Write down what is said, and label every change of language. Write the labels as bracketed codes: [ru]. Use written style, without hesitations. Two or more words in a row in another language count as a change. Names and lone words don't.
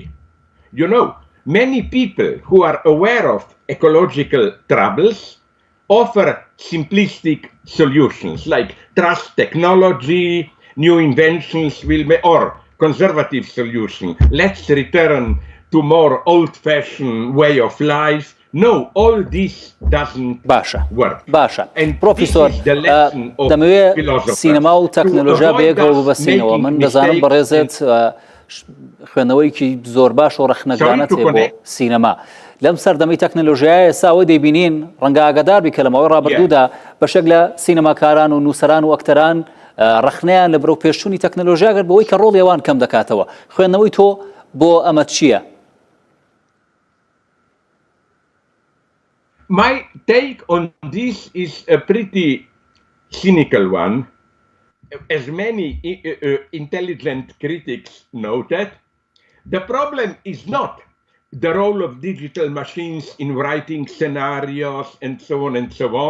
[en] You know, many people who are aware of ecological troubles offer simplistic solutions like trust technology, new inventions will make, or conservative solution. Let's return to more old-fashioned way of life. No, all this doesn't work. [ckb] باشە. پرۆفیسۆر دەمەوێت سینەما و تەکنۆلۆژیا بەیەکەوە ببەستینەوە. من دەزانم بەڕێزت خوێندنەوەیکی زۆر باش و ڕەخنەگرانەت هەیە بۆ سینەما. لەم سەردەمەی تەکنۆلۆژیایە ئێستا ئەوە دەیبینین ڕەنگە ئاگادار بی کە لەمەوەی ڕابردوودا بەشێک لە سینەماکاران و نووسەران و ئەکتەران ڕەخنەیان لە بەرەو پێشچوونی تەکنۆلۆژیا گەر بەوەی کە ڕۆڵی ئەوان کەم دەکاتەوە. خوێندنەوەی تۆ بۆ ئەمە چییە؟ [en] My take on this is a pretty cynical one. As many intelligent critics noted, the problem is not the role of digital machines in writing scenarios and so on and so on.